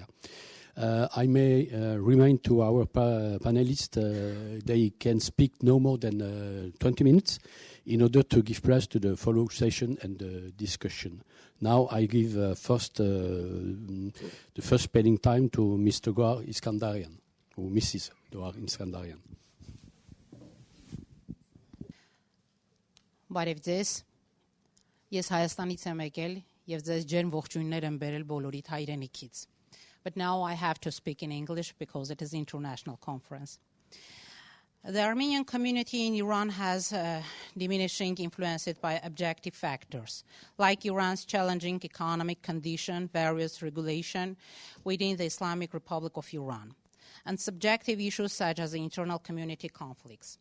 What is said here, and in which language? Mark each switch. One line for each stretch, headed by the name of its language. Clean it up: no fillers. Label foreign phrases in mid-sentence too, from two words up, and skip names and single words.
English: I may remind to our panelists they can speak no more than 20 minutes in order to give place to the follow session and the discussion. Now I give the first spelling time to Mr. Goar Iskanderyan, or Mrs. Goar Iskanderyan.
Armenian: Բարև ձեզ, ես Հայաստանից եմ եկել և ձեզ ջերմ ողջույններ եմ բերել բոլորիդ հայրենիքից.
English: But now I have to speak in English because it is an international conference. The Armenian community in Iran has diminishing influenced by objective factors, like Iran's challenging economic condition, various regulation within the Islamic Republic of Iran, and subjective issues such as the internal community conflicts.